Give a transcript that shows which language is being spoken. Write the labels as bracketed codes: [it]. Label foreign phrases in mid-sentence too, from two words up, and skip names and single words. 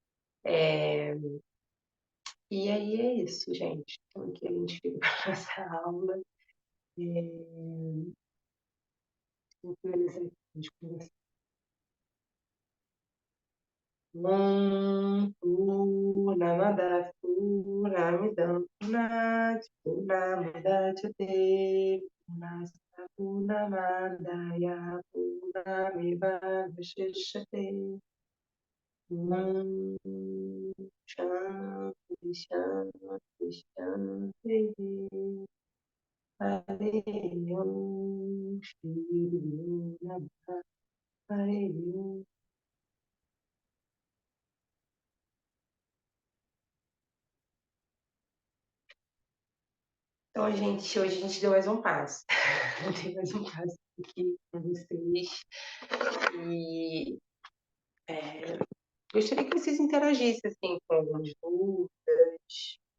[pt] E aí é isso, gente. Então, aqui a gente fica para essa aula. Vou finalizar aqui, a gente conversa. [sa] पूर्णमद पूर्णमिदं पूर्णात् पूर्णमिदच्यते पूर्णस्त पूर्णमादाय पूर्णमिव वशिष्यते. ॐ शान्ति शान्ति शान्ति. हरे ॐ श्री गुरु नमः हरे ॐ. [pt] Então, gente, hoje a gente deu mais um passo. Dei mais um passo aqui com vocês. E gostaria que vocês interagissem assim, com algumas dúvidas.